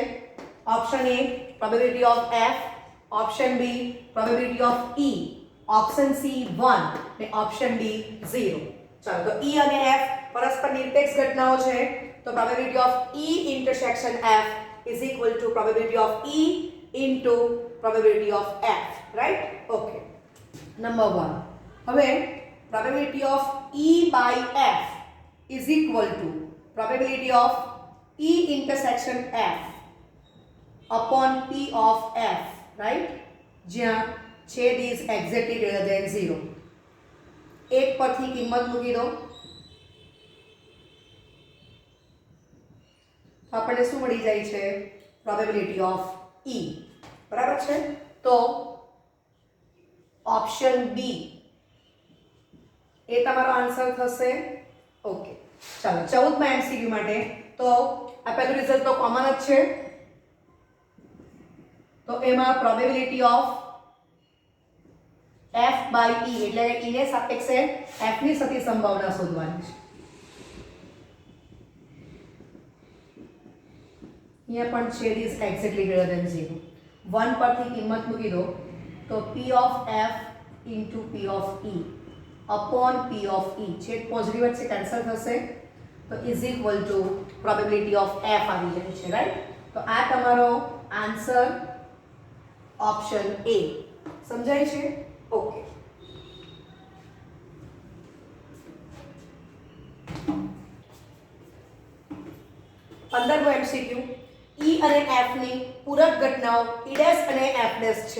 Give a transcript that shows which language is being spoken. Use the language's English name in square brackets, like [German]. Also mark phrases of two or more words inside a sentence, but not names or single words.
[English] Option A probability of F, option B probability of E, option C 1 અને option D 0. [Gujarati] ચાલો, તો E અને F પરસ્પર નિરપેક્ષ ઘટનાઓ છે તો [English] probability of E intersection F is equal to probability of E into probability of F, right? Okay, number 1. હવે probability of E by F is equal to probability of E intersection F upon P of F, right? [Gujarati] જ્યાં છેદ [English] is exactly greater than 0. [Gujarati] એક પરથી કિંમત મૂકી દો, આપણને શું મળી જાય છે? [English] probability of E, [Gujarati] બરાબર છે? તો ઓપ્શન B એ તમારો આન્સર થશે. ઓકે, ચાલો 14મા એમસીક્યુ માટે તો આ પહેલું રિઝલ્ટ તો કોમન જ છે, તો એમાં [English] probability of F by E [Gujarati] એટલે કે E ને સાપેક્ષે F ની સદી સંભાવના શોધવાની છે. અહીંયા પણ છેદ [English] is exactly greater than 0. 1 [Gujarati] પરથી કિંમત મૂકી દો તો [English] P of F into P of E upon P of E, [Gujarati] છેદ પોઝિટિવ છે, કેન્સલ થશે, તો [English] is equal to probability of F [Gujarati] આવી જાય છે, રાઈટ? તો આ તમારો આન્સર ઓપ્શન A. સમજાય છે? ઓકે, પંદરમો એમસીક્યુ, E અને F ની પૂરક ઘટનાઓ E' અને F' છે.